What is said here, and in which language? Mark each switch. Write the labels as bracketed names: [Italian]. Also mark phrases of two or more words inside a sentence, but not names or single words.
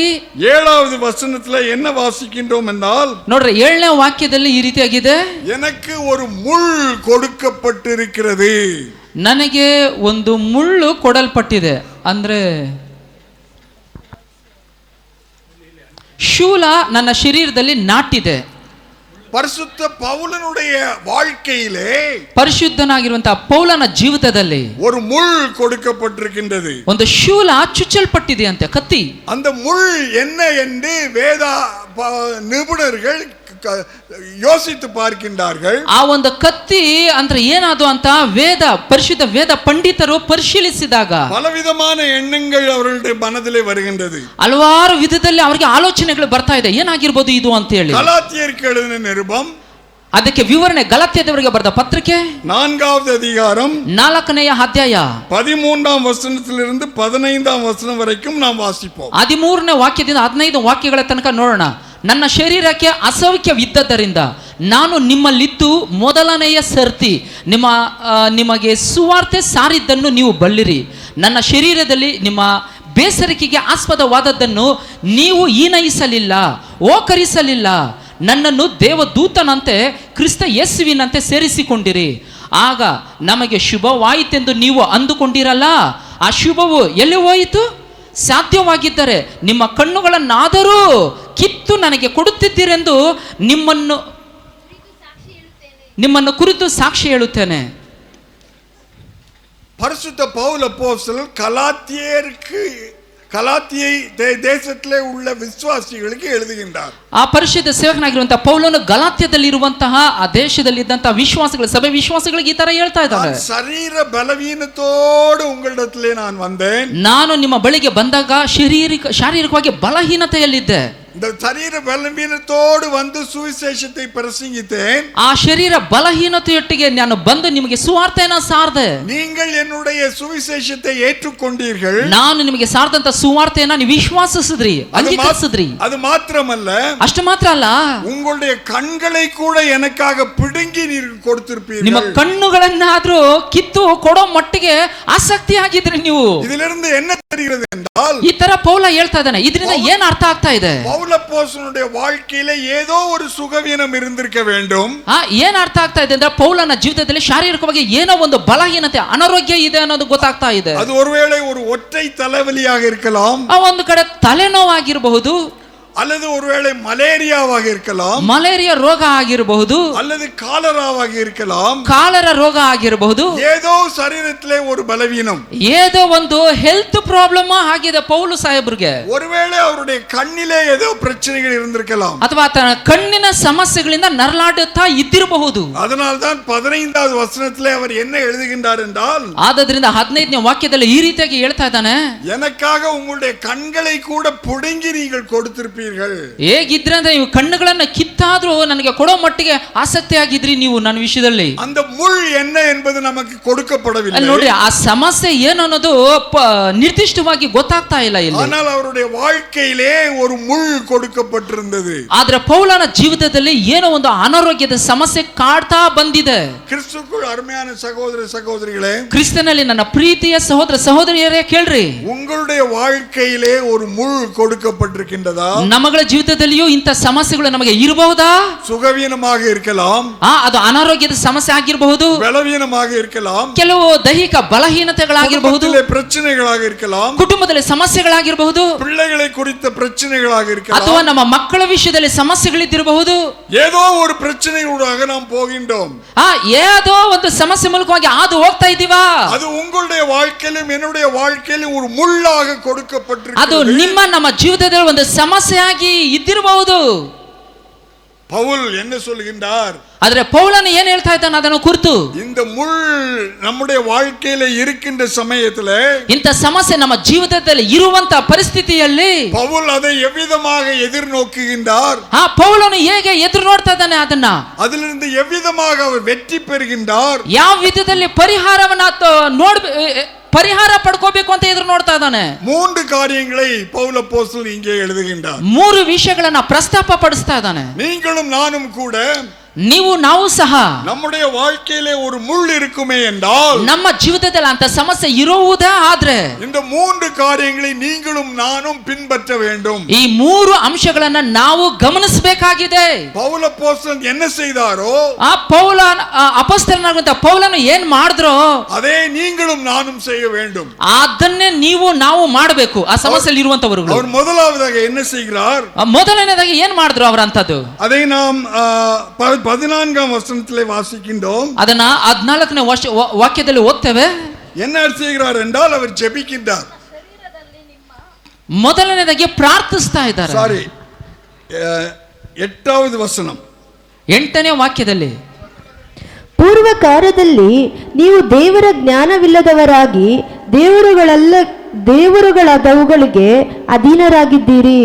[Tamil] 7வது வசனத்துல என்ன வாசிக்கின்றோம் என்றால், [Kannada] ನೋಡ್ರಿ 7ನೇ ವಾಕ್ಯದಲ್ಲಿ ಈ ರೀತಿಯಾಗಿದೆ, [Tamil] எனக்கு ஒரு முள் கொடுக்கப்பட்டிருக்கிறது. [Kannada] ನನಗೆ ಒಂದು ಮುಳ್ಳು ಕೊಡಲ್ಪಟ್ಟಿದೆ. ಅಂದ್ರೆ ಶೂಲ ನನ್ನ ಶರೀರದಲ್ಲಿ ನಾಟಿದೆ. [Tamil] பரிசுத்த பவுலனுடைய வாழ்க்கையிலே, [Kannada] ಪರಿಶುದ್ಧನಾಗಿರುವಂತಹ ಪೌಲನ ಜೀವಿತದಲ್ಲಿ [Tamil] ஒரு முள் கொடுக்கப்பட்டிருக்கின்றது. [Kannada] ಒಂದು ಶೂಲ ಚುಚ್ಚಲ್ಪಟ್ಟಿದೆ ಅಂತೆ, ಕತ್ತಿ. [Tamil] அந்த முள் என்ன என்று வேத நிபுணர்கள் யோசித்து பார்க்கின்றார்கள். [Kannada] ಆ ಒಂದು ಕತ್ತಿ ಅಂದ್ರೆ ಏನದು ಅಂತ ಪರಿಶುದ್ಧ ವೇದ ಪಂಡಿತರು ಪರಿಶೀಲಿಸಿದಾಗ [Tamil] பலவிதமான எண்ணங்கள் அவர்களுடைய மனதிலே வருகின்றது. [Kannada] ಹಲವಾರು ವಿಧದಲ್ಲಿ ಅವರಿಗೆ ಆಲೋಚನೆಗಳು ಬರ್ತಾ ಇದೆ, ಏನಾಗಿರ್ಬೋದು ಇದು ಅಂತ ಹೇಳಿ. [Tamil] ಗಲಾತ್ಯರಿಗೆ எழுதின நிருபம், [Kannada] ಅದಕ್ಕೆ ವಿವರಣೆ ಗಲಾತ್ಯದವರಿಗೆ ಬರೆದ ಪತ್ರಿಕೆ [Tamil] 4வது அதிகாரம் [Kannada] 4ನೇ ಅಧ್ಯಾಯ [Tamil] 13ாம் ವಚನத்திலிருந்து 15ாம் ವಚನ வரைக்கும் நாம் வாசிப்போம். [Kannada] 13ನೇ ವಾಕ್ಯದಿಂದ 15 ವಾಕ್ಯಗಳ ತನಕ ನೋಡೋಣ. ನನ್ನ ಶರೀರಕ್ಕೆ ಅಸೌಖ್ಯವಿದ್ದದ್ದರಿಂದ ನಾನು ನಿಮ್ಮಲ್ಲಿದ್ದು ಮೊದಲನೆಯ ಸರ್ತಿ ನಿಮಗೆ ಸುವಾರ್ತೆ ಸಾರಿದ್ದನ್ನು ನೀವು ಬಲ್ಲಿರಿ. ನನ್ನ ಶರೀರದಲ್ಲಿ ನಿಮ್ಮ ಬೇಸರಿಕೆಗೆ ಆಸ್ಪದವಾದದ್ದನ್ನು ನೀವು ಹೀನೈಸಲಿಲ್ಲ, ಓಕರಿಸಲಿಲ್ಲ. ನನ್ನನ್ನು ದೇವದೂತನಂತೆ ಕ್ರಿಸ್ತ ಯೇಸುವಿನಂತೆ ಸೇರಿಸಿಕೊಂಡಿರಿ. ಆಗ ನಮಗೆ ಶುಭವಾಯಿತೆಂದು ನೀವು ಅಂದುಕೊಂಡಿರಲ್ಲ. ಆ ಶುಭವು ಎಲ್ಲಿ ಹೋಯಿತು? ಸಾಧ್ಯವಾಗಿದ್ದರೆ ನಿಮ್ಮ ಕಣ್ಣುಗಳನ್ನಾದರೂ ಕಿತ್ತು ನನಗೆ ಕೊಡುತ್ತಿದ್ದೀರೆಂದು ನಿಮ್ಮನ್ನು ಕುರಿತು ಸಾಕ್ಷಿ ಹೇಳುತ್ತೇನೆ. [Tamil] பரிசுத்த பவுல் அப்போஸ்தலர் கலாத்தியை தேசத்திலே உள்ள விசுவாசிகளுக்கு எழுதுகின்றார். [Kannada] ಆ ಪರಿಶುದ್ಧ ಸೇವಕನಾಗಿರುವಂತಹ ಪೌಲನು ಗಲಾತ್ಯದಲ್ಲಿ ಇರುವಂತಹ ಆ ದೇಶದಲ್ಲಿ ಇದ್ದಂತಹ ವಿಶ್ವಾಸಿಗಳ ಸಭೆ ವಿಶ್ವಾಸಿಗಳಿಗೆ ಈ ತರ ಹೇಳ್ತಾ ಇದ್ದಾರೆ, [Tamil] சரீர பலஹீனத்தோடு ಉங்களிடத்திலே ನಾನು வந்தேன். [Kannada] ನಾನು ನಿಮ್ಮ ಬಳಿಗೆ ಬಂದಾಗ ಶಾರೀರಿಕವಾಗಿ ಬಲಹೀನತೆಯಲ್ಲಿದ್ದೆ. [Tamil] இந்த சரீர பலவீனத்தோடு வந்து சுவிசேஷத்தை பிரசங்கித்தேன். [Kannada] ಆ ಶರೀರ ಬಲಹೀನತೆಯೊಟ್ಟಿಗೆ ನಾನು ಬಂದು ನಿಮಗೆ ಸುವಾರ್ತೆಯನ್ನು ಸಾರ್ದೆ. [Tamil] நீங்கள் என்னுடைய சுவிசேஷத்தை ஏற்றுக்கொண்டீர்கள். [Kannada] ನಾನು ನಿಮಗೆ ಸಾರ್ದಂತ ಸುವಾರ್ತೆಯನ್ನು ನೀವು ವಿಶ್ವಾಸಿಸಿದ್ರಿ, ಅಂಗೀಕರಿಸಿದ್ರಿ. ಅದು ಮಾತ್ರವಲ್ಲ, ಅಷ್ಟು ಮಾತ್ರ ಅಲ್ಲ, [Tamil] உங்களுடைய கண்களை கூட எனக்காக பிடுங்கி நீர் கொடுத்திருப்பீர்கள். [Kannada] ನಿಮ್ಮ ಕಣ್ಣುಗಳನ್ನಾದ್ರೂ ಕಿತ್ತು ಕೊಡೋ ಮಟ್ಟಿಗೆ ಆಸಕ್ತಿ ಆಗಿದ್ರಿ ನೀವು. [Tamil] இதிலிருந்து என்ன தெரிகிறது என்றால், [Kannada] ಈ ತರ ಪೌಲ ಹೇಳ್ತಾ ಇದ್ದಾನೆ. ಇದರಿಂದ ಏನ್ ಅರ್ಥ ಆಗ್ತಾ ಇದೆ? [Tamil] ಪೌಲನ வாழ்க்கையில ஏதோ ஒரு சுகவீனம் இருந்திருக்க வேண்டும். [Kannada] ಏನ್ ಅರ್ಥ ಆಗ್ತಾ ಇದೆ ಅಂದ್ರೆ ಪೌಲನ ಜೀವಿತದಲ್ಲಿ ಶಾರೀರಿಕವಾಗಿ ಏನೋ ಒಂದು ಬಲಹೀನತೆ, ಅನಾರೋಗ್ಯ ಇದೆ ಅನ್ನೋದು ಗೊತ್ತಾಗ್ತಾ ಇದೆ. [Tamil] ಅದು ஒருவேளை ஒரு ஒற்றை தலைவலியாக இருக்கலாம், [Kannada] ಒಂದು ಕಡೆ ತಲೆನೋವಾಗಿರಬಹುದು, [Tamil] அல்லது ஒருவேளை மலேரியாவாக இருக்கலாம், [Kannada] ಮಲೇರಿಯಾ ರೋಗ ಆಗಿರಬಹುದು, [Tamil] அல்லது காலராவாக இருக்கலாம், [Kannada] ಕಾಲರ ರೋಗ ಆಗಿರಬಹುದು. [Tamil] ஏதோ சரீரத்திலே ஒரு பலவீனம், [Kannada] ஏதೋ ಒಂದು [English] health problem [Kannada] ಆಗಿದೆ ಪೌಲು ಸಾಹೇಬ್ರಿಗೆ. [Tamil] ஒருவேளை அவருடைய கண்ணிலே ஏதோ பிரச்சனைகள் இருந்திருக்கலாம், [Kannada] ಅಥವಾ ತನ್ನ ಕಣ್ಣಿನ ಸಮಸ್ಯೆಗಳಿಂದ ನರಳಾಡುತ್ತಾ ಇದ್ದಿರಬಹುದು. [Tamil] அதனால்தான் 15வது வசனத்திலே அவர் என்ன எழுதுகின்றார் என்றால், [Kannada] ಆದ್ದರಿಂದ 15ನೇ ವಾಕ್ಯದಲ್ಲಿ ಈ ರೀತಿಯಾಗಿ ಹೇಳ್ತಾ ಇದ್ದಾನೆ, [Tamil] எனக்காக உங்களுடைய கண்களை கூட புடுங்கி நீங்கள் கொடுத்திருப்பீர்கள். [Kannada] ಹೇಗಿದ್ರೆ ಅಂದ್ರೆ ನೀವು ಕಣ್ಣುಗಳನ್ನ ಕಿತ್ತಾದ್ರೂ ನನಗೆ ಕೊಡೋ ಮಟ್ಟಿಗೆ ಆಸಕ್ತಿ ಆಗಿದ್ರಿ ನೀವು ನನ್ನ ವಿಷಯದಲ್ಲಿ. [Tamil] அந்த முள் என்ன என்பது நமக்கு கொடுக்கப்படவில்லை. [Kannada] ನೋಡಿ, ಆ ಸಮಸ್ಯೆ ಏನು ಅನ್ನೋದು ನಿರ್ದಿಷ್ಟವಾಗಿ ಗೊತ್ತಾಗ್ತಾ ಇಲ್ಲ ಇಲ್ಲಿ. [Tamil] ஆனால் அவருடைய வாழ்க்கையிலே ஒரு முள் கொடுக்கப்பட்டிருந்தது. [Kannada] ಆದ್ರೆ ಪೌಲನ ಜೀವಿತದಲ್ಲಿ ಏನೋ ಒಂದು ಅನಾರೋಗ್ಯದ ಸಮಸ್ಯೆ ಕಾಡ್ತಾ ಬಂದಿದೆ. [Tamil] கிறிஸ்துவுக்குள் அருமையான சகோதர சகோதரிகளே, [Kannada] ಕ್ರಿಸ್ತನಲ್ಲಿ ನನ್ನ ಪ್ರೀತಿಯ ಸಹೋದರ ಸಹೋದರಿಯರೇ ಕೇಳ್ರಿ, [Tamil] உங்களுடைய வாழ்க்கையிலே ஒரு முள் கொடுக்கப்பட்டிருக்கின்றதா? [Kannada] ನಮ್ಮಗಳ ಜೀವಿತದಲ್ಲಿಯೂ ಇಂಥ ಸಮಸ್ಯೆಗಳು ನಮಗೆ ಇರಬಹುದಾ? [Tamil] சுகவீனமாக இருக்கலாம், [Kannada] ಅದು ಅನಾರೋಗ್ಯದ ಸಮಸ್ಯೆ ಆಗಿರಬಹುದು, [Tamil] பலவீனமாக இருக்கலாம், [Kannada] ಕೆಲವು ದೈಹಿಕ ಬಲಹೀನತೆಗಳಾಗಿರಬಹುದು, [Tamil] குடும்பத்திலே பிரச்சனைகளாக இருக்கலாம், [Kannada] ಕುಟುಂಬದಲ್ಲಿ ಸಮಸ್ಯೆಗಳಾಗಿರಬಹುದು, [Tamil] பிள்ளைகளை குறித்த பிரச்சனைகளாக இருக்கலாம், [Kannada] ಅಥವಾ ನಮ್ಮ ಮಕ್ಕಳ ವಿಷಯದಲ್ಲಿ ಸಮಸ್ಯೆಗಳಿದ್ದಿರಬಹುದು. [Tamil] ஏதோ ஒரு பிரச்சனையூடாக நாம் போகின்றோம். [Kannada] ಏದೋ ಒಂದು ಸಮಸ್ಯೆ ಮೂಲಕವಾಗಿ ಅದು ಹೋಗ್ತಾ ಇದ್ದೀವಾ? [Tamil] அது உங்களுடைய வாழ்க்கையிலும் என்னுடைய வாழ்க்கையிலும் ஒரு முள்ளாக கொடுக்கப்பட்டிருக்கிறது. [Kannada] ಅದು ನಿಮ್ಮ ನಮ್ಮ ಜೀವಿತದಲ್ಲಿ ಒಂದು ಸಮಸ್ಯೆಯಾಗಿ ಇದ್ದಿರಬಹುದು. [Tamil] பவுல் என்ன சொல்கின்றார்? [Kannada] ಆದ್ರೆ ಪೌಲನು ಏನ್ ಹೇಳ್ತಾ ಇದ್ದಾನೆ ಅದನ್ನು ಕುರಿತು, [Tamil] இந்த முள் நம்முடைய வாழ்க்கையில இருக்கின்ற சமயத்துல [Kannada] ಇಂಥ ಸಮಸ್ಯೆ ನಮ್ಮ ಜೀವಿತದಲ್ಲಿ ಇರುವಂತ ಪರಿಸ್ಥಿತಿಯಲ್ಲಿ [Tamil] பவுல் அதை எவ்விதமாக எதிர்நோக்குகின்றார், [Kannada] ಪೌಲನು ಹೇಗೆ ಎದುರು ನೋಡ್ತಾ ಇದ್ದಾನೆ ಅದನ್ನ, [Tamil] அதிலிருந்து எவ்விதமாக அவர் வெற்றி பெறுகின்றார், [Kannada] ಯಾವ ವಿಧದಲ್ಲಿ ಪರಿಹಾರ ಪಡ್ಕೋಬೇಕು ಅಂತ ಎದುರು ನೋಡ್ತಾ ಇದ್ದಾನೆ. [Tamil] 3 காரியங்களை பவுல் அப்போஸ்தலன் இங்கே எழுதுகின்றார். [Kannada] 3 ವಿಷಯಗಳನ್ನ ಪ್ರಸ್ತಾಪ ಪಡಿಸ್ತಾ ಇದ್ದಾನೆ. [Tamil] நீங்களும் நானும் கூட [Kannada] ನಾವು ಸಹ [Tamil] நம்முடைய வாழ்க்கையிலே ஒரு முள் இருக்குமே என்றால், [Kannada] ನಮ್ಮ ಜೀವಿತದಲ್ಲಿ ಅಂತ ಸಮಸ್ಯೆ ಇರುವುದೇ ಆದ್ರೆ [Tamil] இந்த 3 காரியங்களை நீங்களும் நானும் பின்பற்ற வேண்டும். [Kannada] ಈ 3 ಅಂಶಗಳನ್ನ ನಾವು ಗಮನಿಸಬೇಕಾಗಿದೆ. [Tamil] பவுல் அப்போஸ்தலன் என்ன செய்தாரோ [Kannada] ಅಪೊಸ್ತಲನಾದಂತ ಪೌಲನು ಏನ್ ಮಾಡಿದ್ರೋ [Tamil] அதே நீங்களும் நானும் செய்ய வேண்டும். [Kannada] ಅದನ್ನೇ ನಾವು ಮಾಡಬೇಕು. ಆ ಸಮಸ್ಯೆಯಲ್ಲಿ ಇರುವಂತವರು [Tamil] அவர் முதலாவதாக என்ன செய்கிறார்? [Kannada] ಮೊದಲನೇದಾಗಿ ಏನ್ ಮಾಡಿದ್ರು ಅವರಂತದ್ದು, [Tamil] அதை நாம் 14ஆம் வசனத்திலே வாசிக்கின்றோம். [Kannada] ಅದನ್ನ 14ನೇ ವಾಕ್ಯದಲ್ಲಿ ಓದ್ತೇವೆ. [Tamil] என்ன செய்கிறார் என்றால் அவர் ஜெபிக்கின்றார். [Kannada] ಮೊದಲನೇದಾಗಿ ಪ್ರಾರ್ಥಿಸ್ತಾ ಇದ್ದಾರೆ. [Tamil] ಸಾರಿ, 8வது ವಚனம், [Kannada] 8ನೇ ವಾಕ್ಯದಲ್ಲಿ, ಪೂರ್ವ ಕಾರ್ಯದಲ್ಲಿ ನೀವು ದೇವರ ಜ್ಞಾನವಿಲ್ಲದವರಾಗಿ ದೇವರುಗಳಾದವುಗಳಿಗೆ ಅಧೀನರಾಗಿದ್ದೀರಿ.